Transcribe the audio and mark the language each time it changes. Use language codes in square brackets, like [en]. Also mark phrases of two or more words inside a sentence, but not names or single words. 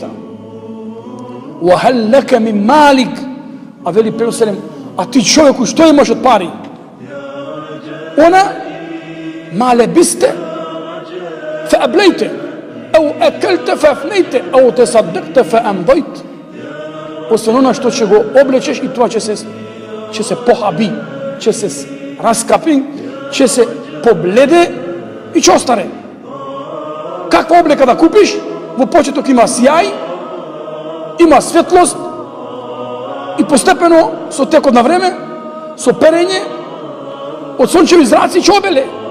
[ar] وَهَلْ لَكَ مِنْ مَالِكَ. [mk] А вели пейгамбер саллаллаху, а ти човеку што имаш од пари? [ar] أو ما لبست فأبليت أو أكلت فأفنيت أو تصدقت فأمضيت. [mk] Освен она што ќе го облечеш и тоа ќе се похаби, ќе се раскапи, ќе се побледе и ќе остане. Каква облека да купиш? Во почеток има сјај, има светлост и постепено со текот на време, со перење од сончеви зраци ќе обеле.